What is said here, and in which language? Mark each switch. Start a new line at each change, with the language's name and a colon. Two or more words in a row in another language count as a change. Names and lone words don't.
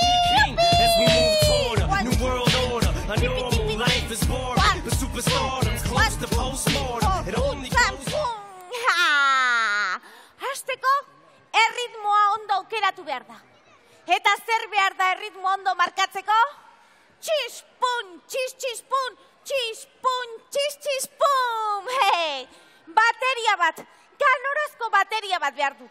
English: New world order, a normal life is boring, but superstardom's close to postmortem. It only goes on.
Basque: Hasteko, erritmoa ondo aukeratu behar da. Eta zer behar da erritmo ondo markatzeko? Txispun, txis, txispun, txispun, txis, txispun. Hei, bateria bat, ganorazko bateria bat behar du.